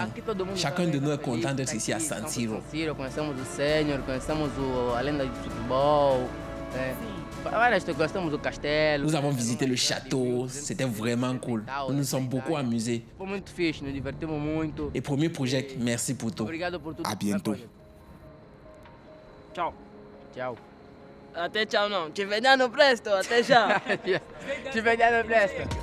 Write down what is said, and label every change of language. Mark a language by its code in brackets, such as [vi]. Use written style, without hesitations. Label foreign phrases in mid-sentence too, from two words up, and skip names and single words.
[fr] Chacun de nous est content d'être ici à San Siro. Nous avons visité le château, c'était vraiment cool. Nous nous sommes beaucoup amusés. Et Premier Project, merci pour tout. À bientôt. [it] Ciao. Ciao. Até ciao non, ci vediamo presto, até ciao. Ci vediamo presto.